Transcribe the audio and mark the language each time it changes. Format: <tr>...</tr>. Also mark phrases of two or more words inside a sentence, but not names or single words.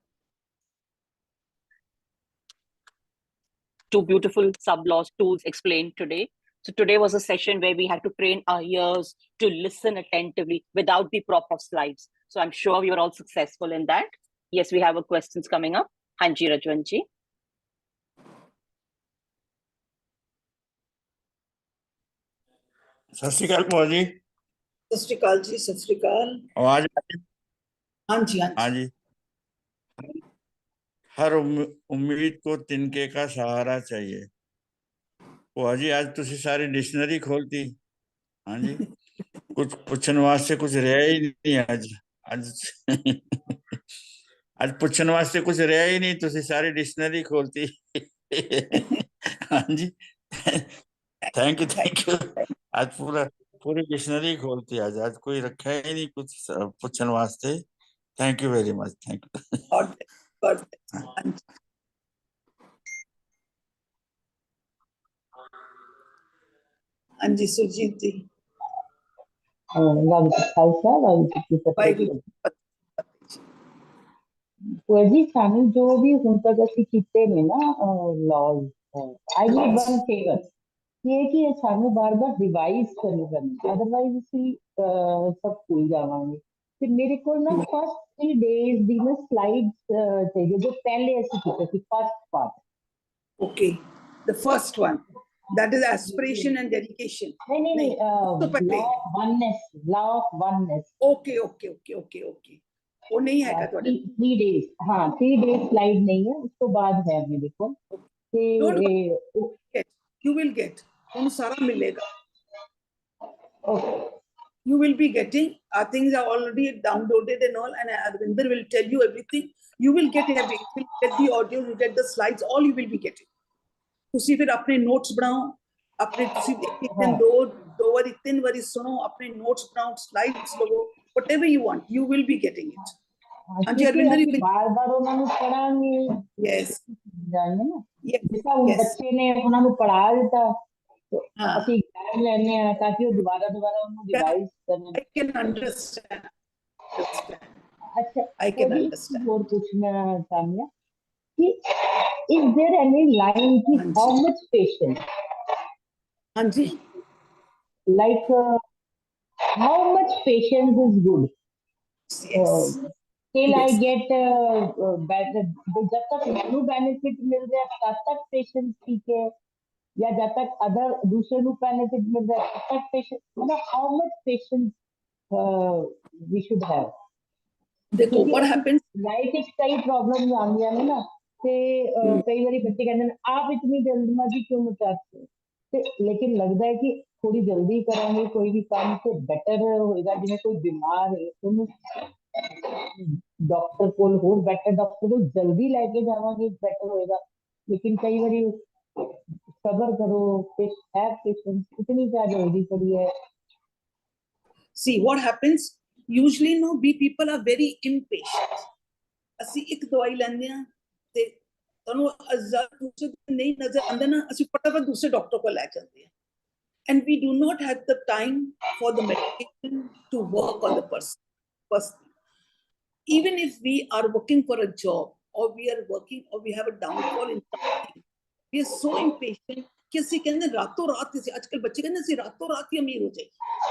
<en>Two beautiful sub-laws tools explained today. So today was a session where we had to train our ears to listen attentively without the prop of slides. So I'm sure we were all successful in that. Yes, we have a questions coming up.</en> <pa>Hanji Rajwanji. ਸਤ ਸ੍ਰੀ ਅਕਾਲ ਭੂਆ ਜੀ. ਸਤ ਸ੍ਰੀ ਅਕਾਲ ਜੀ. ਸਤ ਸ੍ਰੀ ਅਕਾਲ. आवाज ਹਾਂ ਜੀ. ਹਾਂ ਜੀ.</pa> <hi>हर उम्मीद को तिनके का सहारा चाहिए.</hi> <pa>ਭੂਆ ਜੀ ਅੱਜ ਤੁਸੀਂ ਸਾਰੀ ਡਿਕਸ਼ਨਰੀ ਖੋਲ੍ਹਤੀ. ਹਾਂ ਜੀ. ਕੁਝ ਪੁੱਛਣ ਵਾਸਤੇ ਕੁਝ ਰਿਹਾ ਹੀ ਨਹੀਂ ਅੱਜ. ਅੱਜ ਪੁੱਛਣ ਵਾਸਤੇ ਕੁਝ ਰਿਹਾ ਹੀ ਨਹੀਂ. ਤੁਸੀਂ ਸਾਰੀ ਡਿਕਸ਼ਨਰੀ ਖੋਲ੍ਹਤੀ. ਹਾਂ ਜੀ.</pa> <en>thank you.</en> <pa>ਅੱਜ ਪੂਰੀ ਡਿਕਸ਼ਨਰੀ ਖੋਲ੍ਹਤੀ. ਅੱਜ ਕੋਈ ਰੱਖਿਆ ਹੀ ਨਹੀਂ ਕੁਝ ਪੁੱਛਣ ਵਾਸਤੇ.</pa> <en>thank you very much. thank you.</en> <pa>ਹਾਂ ਜੀ. ਸੁਰਜੀਤ ਜੀ. ਜੀ ਸਾਨੂੰ ਜੋ ਵੀ ਹੁਣ ਤੱਕ ਅਸੀਂ ਕੀਤੇ ਨੇ ਨਾ</pa> <en>laws, I need one favor</en> <pa>ਇਹ ਕਿ ਸਾਨੂੰ ਬਾਰ-ਬਾਰ ਰਿਵਾਈਜ਼ ਕਰਨੀ ਪੈਂਦੀ, ਅਦਰਵਾਈਜ਼ ਅਸੀਂ ਸਭ ਭੁੱਲ ਜਾਵਾਂਗੇ. ਤੇ ਮੇਰੇ ਕੋਲ ਨਾ</pa> <en>first 3 days</en> <pa>ਦੀ ਨਾ slides ਚਾਹੀਦੇ ਜੋ ਪਹਿਲਾਂ ਅਸੀਂ ਕੀਤੇ ਸੀ</pa> <en>first part. Okay, the first one, that is aspiration and dedication. नहीं law of oneness.</en> <hi>Okay. वो नहीं है क्या 3 days. हाँ 3 days स्लाइड नहीं है, उसको बाद है मेरे को.</hi> <en>Don't</en> <hi>कि</hi> <en>get. You will get.</en> <hi>तुम सारा मिलेगा.</hi> <en>okay. You will be getting. Things are already downloaded and all, and Arvinder will tell you everything. You will get everything. You will get the audio, you get the slides, all you will be getting.</en> <pa>ਤੁਸੀਂ ਫਿਰ ਆਪਣੇ ਨੋਟਸ ਬਣਾਓ, ਆਪਣੇ ਤੁਸੀਂ ਇੱਕ ਦਿਨ ਦੋ ਵਾਰੀ ਤਿੰਨ ਵਾਰੀ ਸੁਣੋ, ਆਪਣੇ ਨੋਟਸ ਬਣਾਓ, ਸਲਾਈਡਸ ਲਵੋ,</pa> <en>whatever you want, you will be getting it.</en> <pa>ਹਾਂਜੀ ਅਰਵਿੰਦਰ ਜੀ, ਬਾਰ-ਬਾਰ ਉਹਨਾਂ ਨੂੰ ਪੜਾਂਗੇ,</pa> <en>yes,</en> <pa>ਜਾਣਗੇ ਨਾ,</pa> <en>yes,</en> <pa>ਜਿੱਦਾਂ ਹੁਣ ਬੱਚੇ ਨੇ ਉਹਨਾਂ ਨੂੰ ਪੜਾ ਦਿੱਤਾ, ਹਾਂ, ਅਸੀਂ ਐਗਜ਼ਾਮ ਲੈਣੇ ਆ ਤਾਂ ਕਿ ਉਹ ਦੁਬਾਰਾ ਉਹਨੂੰ ਰਿਵਾਈਜ਼ ਕਰਨ.</pa> <en>I can understand.</en> <pa>ਅੱਛਾ,</pa> <en>I can</en> <pa>ਉਹਦੀ</pa> <en>understand.</en> <pa>ਹੋਰ ਪੁੱਛਣਾ ਚਾਹੁੰਦੀ ਹਾਂ ਕਿ</pa> <en>is there any line ki how much patience,</en> <pa>ਹਾਂਜੀ,</pa> <en>like how much patience is good, yes, till I yes.</en> <hi>get जब तक मैनू बेनिफिट मिल रहा है तब तक पेशेंस ठीक है, या जब तक अदर दूसरे को बेनिफिट मिल रहा है तब तक पेशेंस, मतलब</hi> <en>how much patience we should have. देखो what happens,</en> <pa>लाइफ ਵਿੱਚ ਕਈ ਪ੍ਰੋਬਲਮਸ ਆਉਂਦੀਆਂ ਨੇ ਨਾ, ਤੇ ਕਈ ਵਾਰੀ ਬੱਚੇ ਕਹਿੰਦੇ ਨੇ</pa> <hi>आप इतनी जल्दबाज़ी क्यों मचाते हो,</hi> <pa>ਤੇ ਲੇਕਿਨ ਲੱਗਦਾ ਹੈ ਕਿ ਥੋੜੀ ਜਲਦੀ ਕਰਾਂਗੇ ਕੋਈ ਵੀ ਕੰਮ ਤੇ ਬੈਟਰ ਹੋਏਗਾ. ਜਿਵੇਂ ਕੋਈ ਬਿਮਾਰ ਹੈ ਉਹਨੂੰ ਡਾਕਟਰ ਕੋਲ ਹੋਰ ਬੈਟਰ ਡਾਕਟਰ ਕੋਲ ਜਲਦੀ ਲੈ ਕੇ ਜਾਵਾਂਗੇ ਬੈਟਰ ਹੋਏਗਾ. ਲੇਕਿਨ ਕਈ ਵਾਰੀ ਸਬਰ ਕਰੋ,</pa> <en>have patience,</en> <hi>इतनी क्या जल्दी पड़ी है.</hi> <en>see what happens, usually no, we people are very impatient.</en> <pa>ਅਸੀਂ ਇੱਕ ਦਵਾਈ ਲੈਂਦੇ ਆ ਤੇ ਤੁਹਾਨੂੰ ਦੂਸਰੇ ਨਹੀਂ ਨਜ਼ਰ ਆਉਂਦਾ ਨਾ, ਅਸੀਂ ਫਟਾਫਟ ਦੂਸਰੇ ਡਾਕਟਰ ਕੋਲ ਲੈ ਜਾਂਦੇ ਆ.</pa> <en>And we do not have the time for the medication to work on the person. First, even if we are working for a job or we are working or we have a downfall in something, we are so impatient कि</en> <pa>ਅਸੀਂ ਕਹਿੰਦੇ ਰਾਤੋਂ ਰਾਤ ਅਸੀਂ ਅੱਜਕੱਲ ਬੱਚੇ ਕਹਿੰਦੇ ਅਸੀਂ ਰਾਤੋਂ ਰਾਤ ਹੀ ਅਮੀਰ ਹੋ ਜਾਈਏ.</pa>